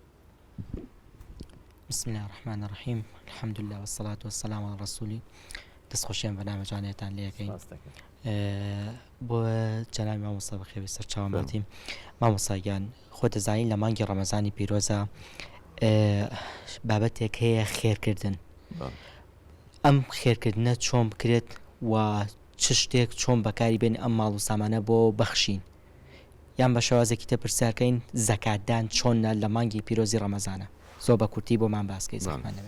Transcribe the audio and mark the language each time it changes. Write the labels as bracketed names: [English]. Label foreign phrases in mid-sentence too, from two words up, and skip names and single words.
[Arabic] بسم الله الرحمن الرحيم الحمد لله والصلاة والسلام على رسوله [Central Kurdish] دەستخۆشیان بەنامەجانێتان لەکەین بۆ جەنابی مامۆستا بەخێوی سەر چاوەمەتیم مامۆستاگیان خۆ دەزانین لە مانگی ڕەمەزانی پیرۆزە بابەتێک هەیە خێرکردن ئەم خێرکردنە چۆن بکرێت و چ شتێک چۆن بەکاری بێن ئەم ماڵ و سامانە بۆ بەخشین یان بە شێوازێکی تە پرسیارکەین زەکاتدان چۆنە لە مانگی پیرۆزی ڕەمەزانە زۆر بە کورتی بۆمان باسکەی زەحمان نەبێت